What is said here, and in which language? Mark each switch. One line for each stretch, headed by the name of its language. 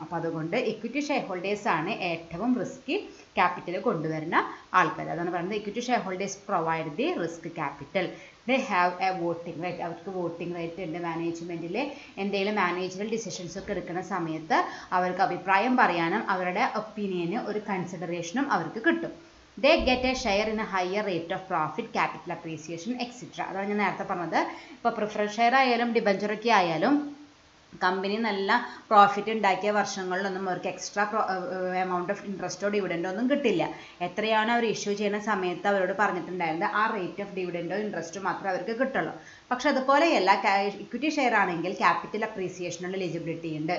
Malayalam: അപ്പോൾ അതുകൊണ്ട് equity share holders ആണ് ഏറ്റവും റിസ്കി ക്യാപിറ്റൽ കൊണ്ടുവരുന്ന ആൾക്കാർ. അതാണ് പറയുന്നത്
English: Equity shareholders provide the risk capital. They have a voting right.
Malayalam: അവർക്ക് വോട്ടിംഗ് റൈറ്റ് ഉണ്ട്. മാനേജ്മെൻറ്റിൽ എന്തെങ്കിലും മാനേജറൽ ഡിസിഷൻസ് ഒക്കെ എടുക്കുന്ന സമയത്ത് അവർക്ക് അഭിപ്രായം പറയാനും അവരുടെ ഒപ്പീനിയന് ഒരു കൺസിഡറേഷനും അവർക്ക് കിട്ടും.
English: They get a share in a higher rate of profit, capital appreciation, etc.
Malayalam: അതാണ് ഞാൻ നേരത്തെ പറഞ്ഞത്. ഇപ്പോൾ പ്രിഫറൻസ് ഷെയർ ആയാലും ഡിബഞ്ചറൊക്കെ ആയാലും കമ്പനി നല്ല പ്രോഫിറ്റ് ഉണ്ടാക്കിയ വർഷങ്ങളിലൊന്നും അവർക്ക് എക്സ്ട്രാ എമൗണ്ട് ഓഫ് ഇൻട്രസ്റ്റോ ഡിവിഡൻഡോ ഒന്നും കിട്ടില്ല. എത്രയാണ് അവർ ഇഷ്യൂ ചെയ്യുന്ന സമയത്ത് അവരോട് പറഞ്ഞിട്ടുണ്ടായിരുന്നത് ആ റേറ്റ് ഓഫ് ഡിവിഡൻഡോ ഇൻട്രസ്റ്റോ മാത്രമേ അവർക്ക് കിട്ടുള്ളൂ. പക്ഷെ അതുപോലെയല്ല ഇക്വിറ്റി ഷെയർ ആണെങ്കിൽ ക്യാപിറ്റൽ അപ്രീസിയേഷനുള്ള എലിജിബിലിറ്റി ഉണ്ട്.